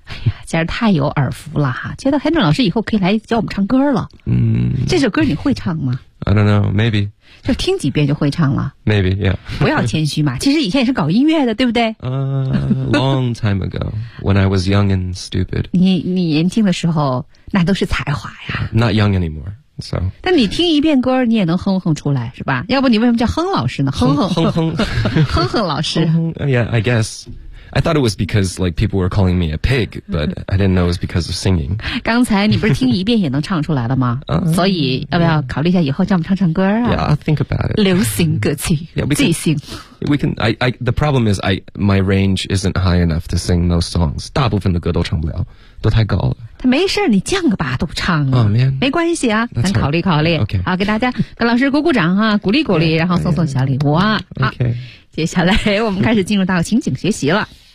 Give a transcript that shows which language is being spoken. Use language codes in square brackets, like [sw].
[zh] 哎呀，简直太有耳福了哈！觉得 Henry 老师以后可以来教我们唱歌了。嗯，这首歌你会唱吗？ [en] I don't know, maybe. [zh] 就听几遍就会唱了。 [en] Maybe, yeah. [zh] 不要谦虚嘛，其实以前也是搞音乐的，对不对？ [en] Long time ago, when I was young and stupid. [zh] 你年轻的时候，那都是才华呀。 [en] Not young anymore, so. [zh] 但你听一遍歌，你也能哼哼出来，是吧？要不你为什么叫哼老师呢？哼哼老师。 [en] Yeah, I guess. I thought it was because like people were calling me a pig, but I didn't know it was because of singing. [zh] 刚才你不是听一遍也能唱出来了吗？所以要不要考虑一下以后叫我们唱唱歌啊 [en] ？Yeah, I'll think about it. [zh] 流行歌曲，即兴。 [en] We can. I. The problem is, my range isn't high enough to sing those songs. [zh] 大部分的歌都唱不了，都太高了。他没事，你降个八度唱啊。 [en] Oh man, [zh] 没关系啊，咱考虑考虑。 [en] Okay. [zh] 好，给大家跟老师鼓鼓掌啊，鼓励鼓励， yeah, 然后送送小礼物啊。 [en] Okay. [zh] 好，接下来我们开始进入到情景学习了。